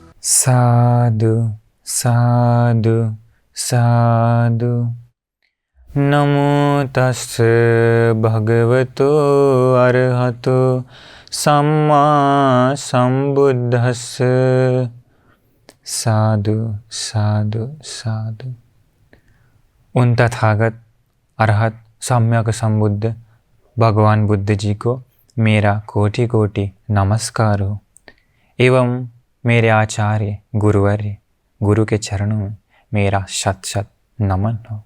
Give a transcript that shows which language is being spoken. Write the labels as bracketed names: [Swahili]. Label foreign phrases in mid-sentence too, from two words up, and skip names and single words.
[Pali] साधु साधु साधु। नमो तस्से भगवतो अरहतो सम्मा संबुद्धस्से। साधु साधु साधु। [Hindi] उन तथागत अरहत सम्यक संबुद्ध भगवान बुद्ध जी को मेरा कोटि कोटि नमस्कार हो एवं मेरे आचार्य गुरुवर्य गुरु के चरणों में मेरा शत शत नमन हो।